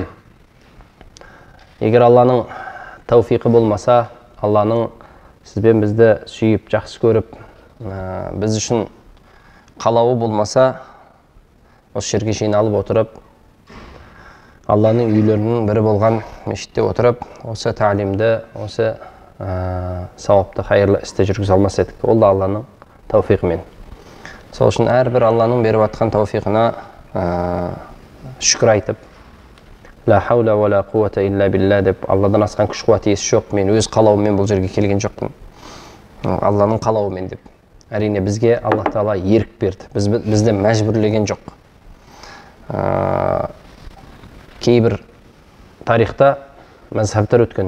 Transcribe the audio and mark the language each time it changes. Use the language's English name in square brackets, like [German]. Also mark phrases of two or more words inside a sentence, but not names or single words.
[Kazakh] Егер Алланың тауфиқы болмаса, Алланың сізбен бізді сүйіп, жақсы көріп, біз үшін қалауы болмаса, осы жерге жиналып отырып, Алланың үйлерінің бірі болған мешітте отырып, осы тәлімді, осы сауапты, қайырлы істі жүргізе алмас едік. Ол да Алланың тауфиқымен. Сол үшін әрбір Алланың беріп атқан тауфиқына шүкір айтып, [Arabic] لا حول ولا قوة إلا بالله [Kazakh] деп, Алладан асқан күш қуат иесі жоқ, мен өз қалауыммен бұл жерге келген жоқпын, Алланың қалауымен деп. Әрине бізге Аллах Тағала ерік берді, бізді мәжбүрлеген жоқ. Кейбір тарихта мәзһәптер өткен.